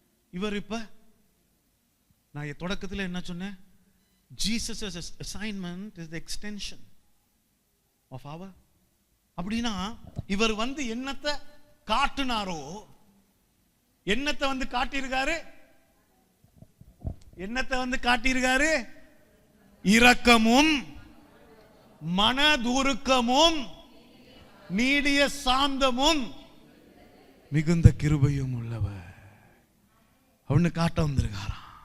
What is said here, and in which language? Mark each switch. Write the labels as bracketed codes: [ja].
[ta] இவர் இப்ப நான் தொடக்கத்தில் என்ன சொன்னேன்? [en] Jesus' assignment is the extension of our. [ta] அப்படின்னா இவர் வந்து என்னத்தை காட்டினாரோ, என்னத்தை வந்து காட்டியிருக்காரு? என்னத்தை வந்து காட்டியிருக்காரு? இரக்கமும் மனதுருக்கமும் நீடிய சாந்தமும் மிகுந்த கிருபையும் உள்ளவர் அவனு காட்ட வந்திருக்காராம்.